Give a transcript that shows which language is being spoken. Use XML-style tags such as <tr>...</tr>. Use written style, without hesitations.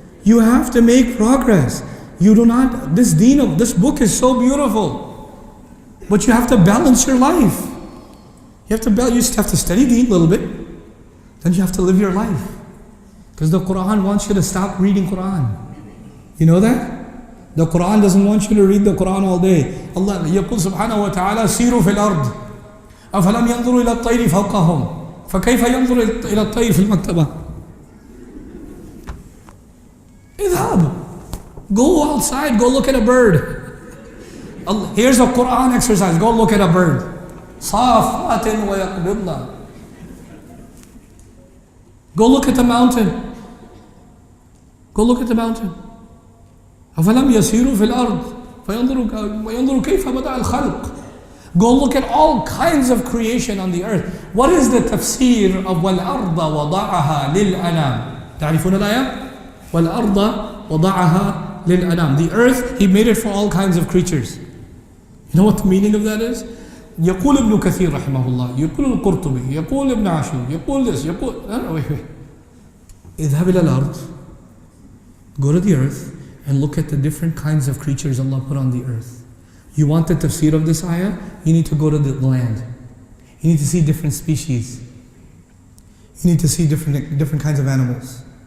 <en>You have to make progress. This deen of this book is so beautiful. But you have to balance your life. You just have to study deen a little bit. Then you have to live your life. Because the Quran wants you to stop reading Quran. You know that? The Quran doesn't want you to read the Quran all day.</en> <ar>Allah يقول سبحانه وتعالى سيروا في الأرض أفلم ينظروا إلى الطير فوقهم فكيف ينظر إلى الطير في المكتبة. اذهب.</ar> <en>Go outside, go look at a bird. Here's a Quran exercise, go look at a bird.</en> <ar>صافات ويقبضن.</ar> <en>Go look at the mountain. Go look at the mountain.</en> <ar>أفلم يسيروا في الأرض فينظروا كيف بدأ الخلق.</ar> <en>Go look at all kinds of creation on the earth. What is the tafsir of</en> <ar>وَالْأَرْضَ وَضَعَهَا لِلْأَنَامِ؟ تعرفون الآية؟ وَالْأَرْضَ وَضَعَهَا لِلْأَنَامِ.</ar> <en>The earth, He made it for all kinds of creatures. You know what the meaning of that is?</en> <ar>يقول ابن كثير رحمه الله، يقول القرطبي، يقول ابن عاشور، يقول this، يقول wait. اذهب إلى الأرض.</ar> <en>Go to the earth and look at the different kinds of creatures Allah put on the earth. You want the tafsir of this ayah? You need to go to the land. You need to see different species. You need to see different kinds of animals.</en>